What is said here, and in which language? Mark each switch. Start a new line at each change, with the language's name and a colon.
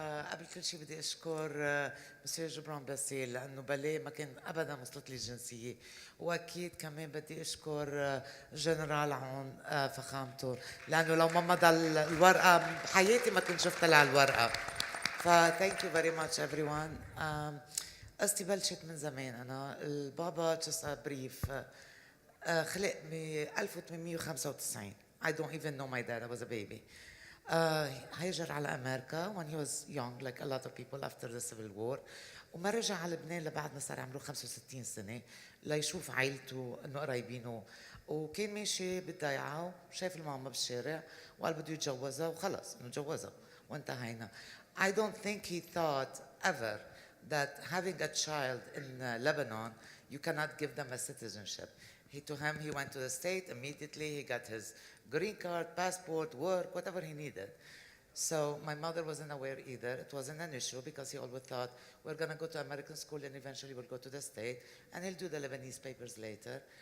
Arabic: قبل كل شيء بدي أشكر مسيو جبران باسيل لأنه بلي ما كان أبدا وصلت لي الجنسية، وأكيد كمان بدي أشكر جنرال عون فخامته، لأنه لو ما مضى الورقة بحياتي ما كنت شفتها على الورقة.
English: thank you very much everyone.
Arabic: قصتي بلشت من زمان. أنا البابا
English: just a brief
Arabic: خلق ب 1895.
English: I don't even know my dad. I was a baby.
Arabic: هاجر على أمريكا
English: when he was young like a lot of people after the civil war،
Arabic: وما رجع على لبنان لبعد ما صار عمره 65 سنة ليشوف عائلته إنه قرايبينه، وكان ماشي بالضيعة وشاف الماما بالشارع وقال بده يتجوزها وخلص إنه جوزها وانتهينا.
English: I don't think he thought ever that having a child in Lebanon you cannot give them a citizenship. To him, he went to the state immediately. He got his green card, passport, work, whatever he needed. So my mother wasn't aware either. It wasn't an issue because he always thought, we're going to go to American school and eventually we'll go to the state and he'll do the Lebanese papers later.